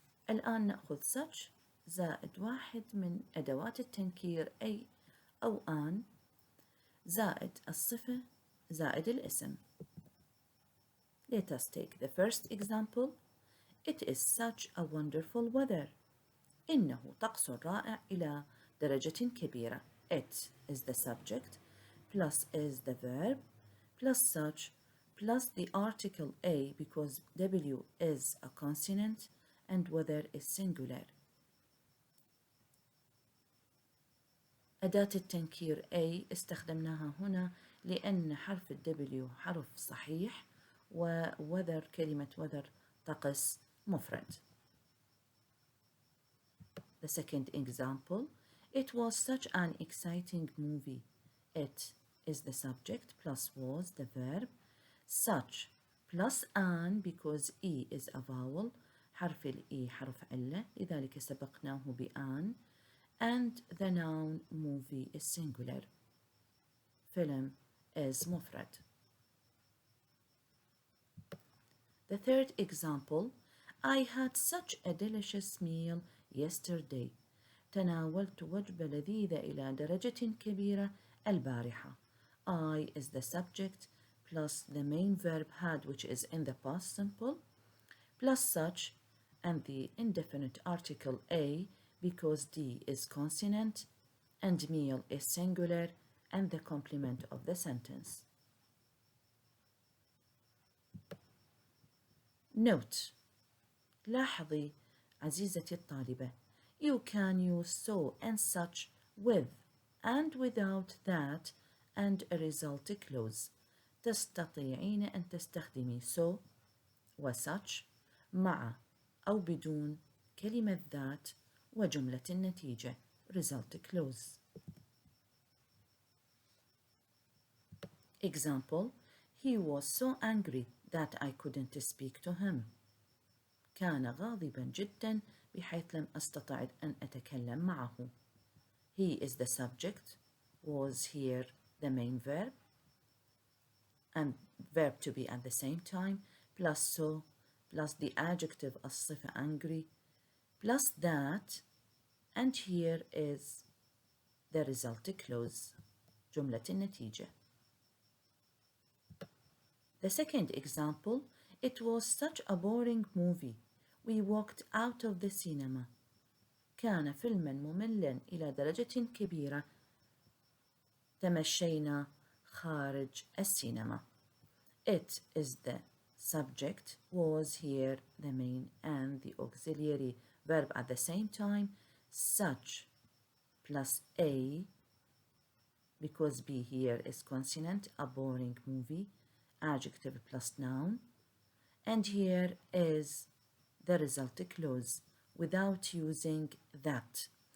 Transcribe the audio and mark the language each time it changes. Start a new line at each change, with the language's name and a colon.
Arabic: الآن نأخذ such زائد واحد من أدوات التنكير أي أو an زائد الصفة زائد الاسم.
English: Let us take the first example. It is such a wonderful weather.
Arabic: إنه طقس رائع إلى درجة كبيرة.
English: It is the subject plus is the verb plus such plus the article a because W is a consonant and weather is singular.
Arabic: أداة التنكير A استخدمناها هنا لأن حرف W حرف صحيح وweather كلمة weather طقس مفرد.
English: The second example. It was such an exciting movie. It is the subject plus was the verb. Such plus an because E is a vowel.
Arabic: حرف الإي حرف علة لذلك سبقناه بآن.
English: And the noun movie is singular. Film is مفرد. The third example: I had such a delicious meal yesterday.
Arabic: تناولت وجبة لذيذة إلى درجة كبيرة البارحة.
English: I is the subject plus the main verb had, which is in the past simple, plus such and the indefinite article a because D is consonant and meal is singular and the complement of the sentence. Note:
Arabic: لاحظي عزيزتي الطالبة,
English: you can use so and such with and without that and a result clause.
Arabic: تستطيعين أن تستخدمي so و such مع أو بدون كلمة ذات وجملة النتيجة result clause.
English: Example: He was so angry that I couldn't speak to him.
Arabic: كان غاضبا جدا بحيث لم أستطع أن أتكلم معه.
English: He is the subject, was here the main verb, and verb to be at the same time, plus so, plus the adjective الصفة angry, plus that, and here is the result clause,
Arabic: جملة النتيجة.
English: The second example: It was such a boring movie. We walked out of the cinema.
Arabic: كان فيلما مملا إلى درجة كبيرة. تمشينا خارج السينما.
English: It is the subject, was here the main and the auxiliary verb at the same time, such plus a because B here is consonant, a boring movie, adjective plus noun, and here is the result clause without using that.